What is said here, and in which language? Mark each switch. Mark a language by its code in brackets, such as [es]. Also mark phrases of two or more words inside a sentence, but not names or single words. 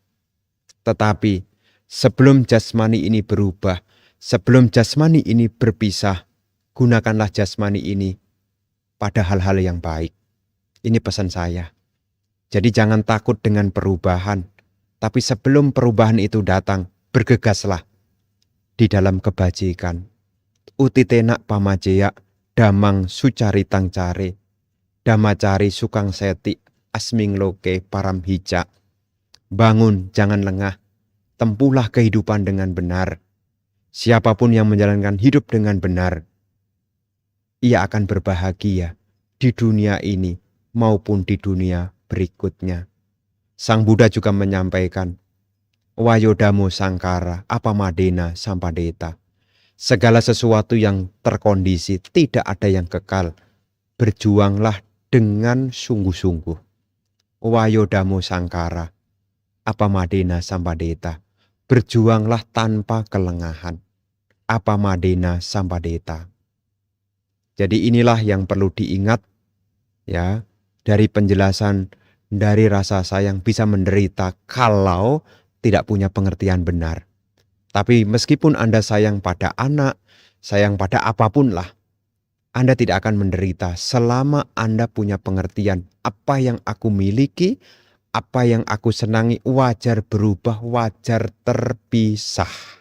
[id] Tetapi sebelum jasmani ini berubah, sebelum jasmani ini berpisah, gunakanlah jasmani ini pada hal-hal yang baik. Ini pesan saya. Jadi jangan takut dengan perubahan. Tapi sebelum perubahan itu datang, bergegaslah di dalam kebajikan. [pi] Utitenak pamajeya, damang sucaritang care, damacari sukang seti, asming loke param hija. [id] Bangun, jangan lengah, tempuhlah kehidupan dengan benar. Siapapun yang menjalankan hidup dengan benar, ia akan berbahagia di dunia ini maupun di dunia berikutnya. Sang Buddha juga menyampaikan, [pi] Wayodamo sangkara apamadena sampadeta. [id] Segala sesuatu yang terkondisi, tidak ada yang kekal. Berjuanglah dengan sungguh-sungguh. [pi] Wayodamo sangkara, apamadena sampadeta. [id] Berjuanglah tanpa kelengahan. [pi] Apamadena sampadeta. [id] Jadi inilah yang perlu diingat ya, dari penjelasan dari rasa sayang bisa menderita kalau tidak punya pengertian benar. Tapi meskipun Anda sayang pada anak, sayang pada apapun lah, Anda tidak akan menderita selama Anda punya pengertian apa yang aku miliki, apa yang aku senangi wajar berubah, wajar terpisah.